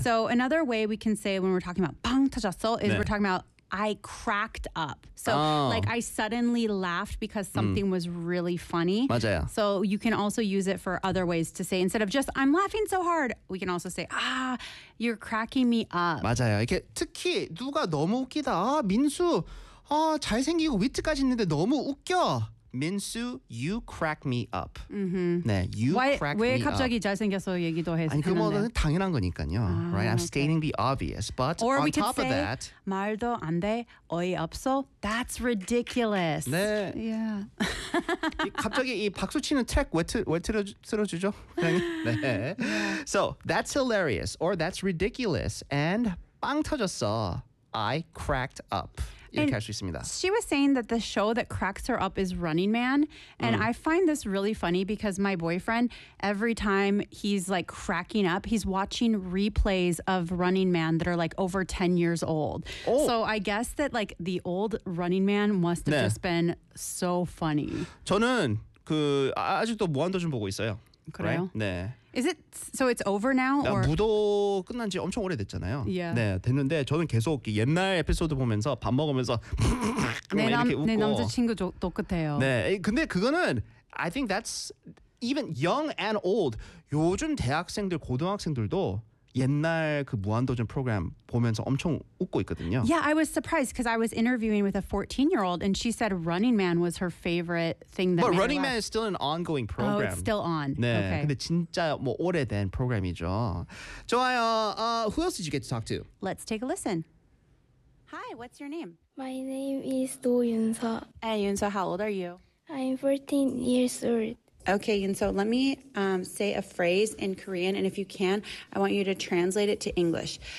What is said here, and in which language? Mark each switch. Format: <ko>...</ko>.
<en>So another way we can say when we're talking about</en> <ko>빵 터졌어</ko> <en>is 네. we're talking about I cracked up. So oh. like I suddenly laughed because something was really funny.</en> <ko>맞아요.</ko> <en>So you can also use it for other ways to say instead of just I'm laughing so hard. We can also say ah you're cracking me up.</en> <ko>맞아요. 이게 특히 누가 너무 웃기다. 아, 민수. 아, 잘생기고 위트까지 있는데 너무 웃겨.</ko> <en>민수, you crack me up. Mm-hmm. 네, you Why, crack me up.</en> <ko>왜 갑자기 잘생겨서 얘기도 했는데. 아니, 그 뭐는 당연한 거니까요.</ko> <en>아, right, I'm okay. stating the obvious. But Or on top say, of that.</en> <ko>말도 안 돼, 어이없어.</ko> <en>That's ridiculous.</en> <ko>네.</ko> <en>Yeah.</en> <ko>이, 갑자기 이 박수치는 트랙 왜 틀어주죠?</ko> <en>네. So, that's hilarious. Or that's ridiculous. And</en> <ko>빵 터졌어.</ko> <en>I cracked up. And she was saying that the show that cracks her up is Running Man. And I find this really funny because my boyfriend, every time he's like cracking up, he's watching replays of Running Man that are like over 10 years old. Oh. So I guess that like the old Running Man must have 네. just been so funny.</en> <ko>저는 그 아직도 무한도 좀 보고 있어요. 그래요?</ko> <en>Right? 네. Is it so it's over now or</en> <ko>무도 끝난 지 엄청 오래됐잖아요.</ko> <en>Yeah.</en> <ko>네, 됐는데 저는 계속 옛날 에피소드 보면서 밥 먹으면서 내 남자친구도 끝해요. 네. 근데 그거는</ko> <en>I think that's even young and old.</en> <ko>요즘 대학생들 고등학생들도 옛날 그 무한도전 프로그램 보면서 엄청 웃고 있거든요.</ko> <en>Yeah, I was surprised because I was interviewing with a 14-year-old and she said Running Man was her favorite thing that But Running Man is still an ongoing program. Oh, it's still on.</en> <ko>네,</ko> <en>okay.</en> <ko>근데 진짜 뭐 오래된 프로그램이죠. 좋아요.</ko> <en>Who else did you get to talk to? Let's take a listen. Hi, what's your name? My name is Do Yunseo. Hey, Yunseo, how old are you? I'm 14 years old. Okay, and so let me say a phrase in Korean, and if you can, I want you to translate it to English.</en>